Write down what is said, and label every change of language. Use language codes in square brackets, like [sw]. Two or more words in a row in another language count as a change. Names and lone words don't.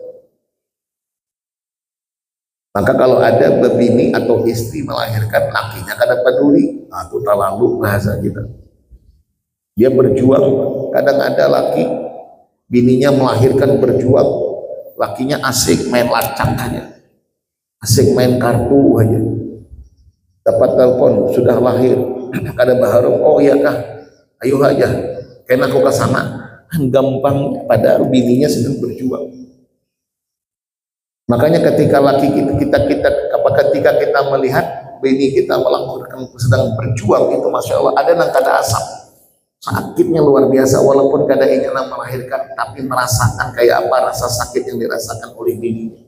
[id] Maka kalau ada bini atau istri melahirkan, lakinya kada peduli, nah, itu terlalu bahasa kita. Dia berjuang. Kadang ada laki bininya melahirkan berjuang, lakinya asik main lacak aja, asik main kartu aja. Dapat telepon sudah lahir, [bjn] kada baharum, oh iya kah, ayo aja, kena aku kesana, gampang. [id] Padahal bininya sedang berjuang. Makanya ketika ketika kita melihat bini kita melakukan sedang berjuang, itu [ar] ما شاء الله [bjn] ada nang kada asap, [id] sakitnya luar biasa, walaupun kada ingin melahirkan, tapi merasakan kayak apa rasa sakit yang dirasakan oleh bininya.